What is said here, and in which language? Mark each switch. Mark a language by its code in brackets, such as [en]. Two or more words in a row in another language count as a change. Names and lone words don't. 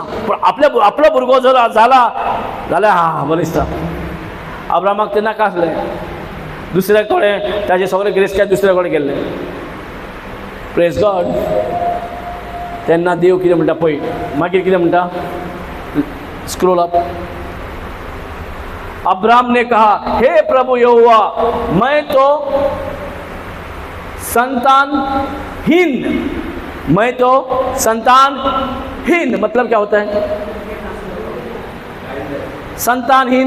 [kok] पण आपलो भुरगो जर जाला जाल्यार हां बरें दिसता. अब्राहमाक तें नाका आसलें, दुसऱ्या कडेन ताजे सगळे ग्रेस्कार दुसऱ्या कडेन गेल्ले. [en] Praise God. [kok] तेन्ना देव कितें म्हणटा पळय, मागीर कितें म्हणटा, [en] Scroll up. [hi] अब्राहम ने कहा, हे प्रभु यहोवा, मैं तो संतानहीन, मतलब क्या होता है संतानहीन.